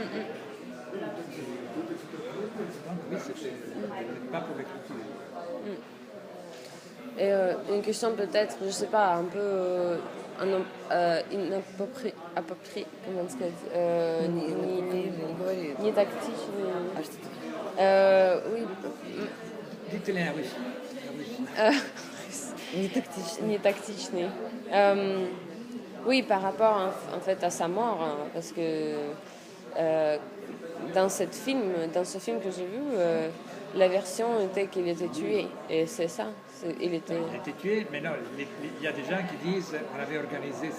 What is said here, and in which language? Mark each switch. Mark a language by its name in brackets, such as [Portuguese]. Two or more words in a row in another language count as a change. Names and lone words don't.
[French] Donc oui, c'était pas pour l'écriture. Et une question peut-être, je sais pas, un peu inappropriée, comment ça se dit, [Russian] не тактичный. [French] Oui. Dites-le en russe. [Russian] Не тактичный. [French] Oui, par rapport en fait à sa mort, hein, parce que dans ce film que j'ai vu, la version était qu'il était tué, et c'est ça. Il était tué, mais non, il y a des gens qui disent on avait organisé ça.